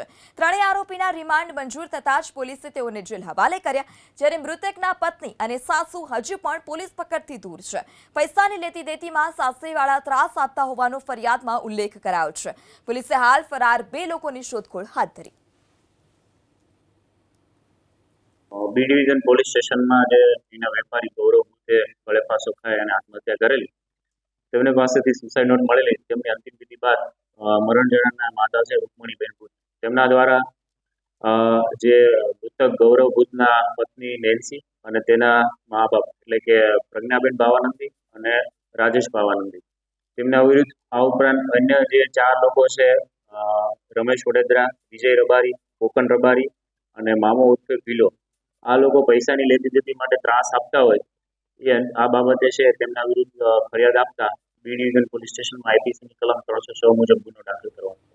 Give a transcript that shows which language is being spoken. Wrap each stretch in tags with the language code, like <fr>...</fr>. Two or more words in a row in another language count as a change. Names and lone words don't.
<gu>ત્રણેય આરોપીના રિમાન્ડ મંજૂર થતાં જ પોલીસે તેઓને જેલ હવાલે કર્યા। જ્યારે મૃતકના પત્ની અને સાસુ હજુ પણ પોલીસ પકડથી દૂર છે। પૈસાની લેતી દેતીમાં સાસરીવાળા ત્રાસ આપતા હોવાનો ફરિયાદમાં ઉલ્લેખ કરાયો છે। પોલીસે હાલ ફરાર 2 લોકોની શોધખોળ હાથ ધરી। બી ડિવિઝન પોલીસ સ્ટેશન में જે એના વેપારી ગૌરવ ભૂતે ગળે ફાંસો ખાઈ અને આત્મહત્યા કરેલી તેમને પાસેથી</gu> <en>suicide note</en> <gu>મળેલી। તેમની અંતિમ વિધિ બાદ મરણ જણાના માતા છે રુક્મણીબેન ભૂત તેમના દ્વારા જે મૃતક ગૌરવ ભૂતના પત્ની નેન્સી અને તેના મા બાપ એટલે કે પ્રજ્ઞાબેન ભાવાનંદી અને રાજેશ ભાવાનંદી તેમના વિરુદ્ધ આ ઉપરાંત અન્ય જે 4 લોકો છે રમેશ વડેદરા, વિજય રબારી, કોકન રબારી અને મામો ઉર્ફે ભીલો આ લોગ પૈસાની લેતી દેતી માટે ત્રાસ આપતા હોય એ આ બાબતે છે તેમના વિરુદ્ધ ફરિયાદ આપતા બી ડિવિઝન પોલીસ સ્ટેશન में આઈપીસી કલમ 306 મુજબ ગુનો દાખલ કરવામાં</gu>